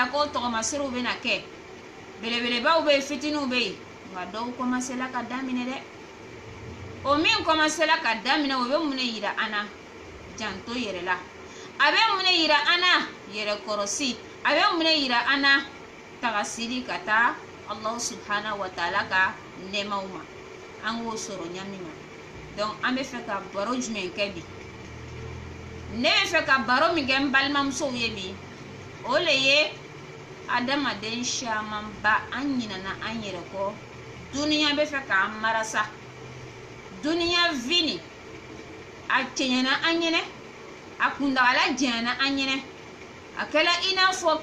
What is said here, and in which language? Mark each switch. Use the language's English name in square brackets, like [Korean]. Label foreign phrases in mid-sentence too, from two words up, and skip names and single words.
[Bambara] ko tɔgɔmaserew bɛna kɛ belebelebaw bɛ yen fitininw bɛ yen nka dɔw kɔmasela ka daminɛ dɛ o min kɔmasela ka daminɛ o bɛ mun de yira an na janto yɛrɛ la a bɛ mun de yira an na yɛrɛ kɔrɔsi a bɛ mun de yira an na tagasiri ka taa [Arabic] الله سبحانه وتعالى [Bambara] ka nɛɛmaw ma an k'o sɔrɔ ɲami ma donc an bɛ fɛ ka baro jumɛn kɛ bi ne bɛ fɛ ka baro min kɛ n balimamusow ye bi o le ye adamaden caman ba an ɲinana an yɛrɛ kɔ duniya bɛ fɛ k'an marasa duniya vini a cɛɲɛna an ɲɛnɛ a kundagala jɛɲɛna an ɲɛnɛ a kɛla i n'a fɔ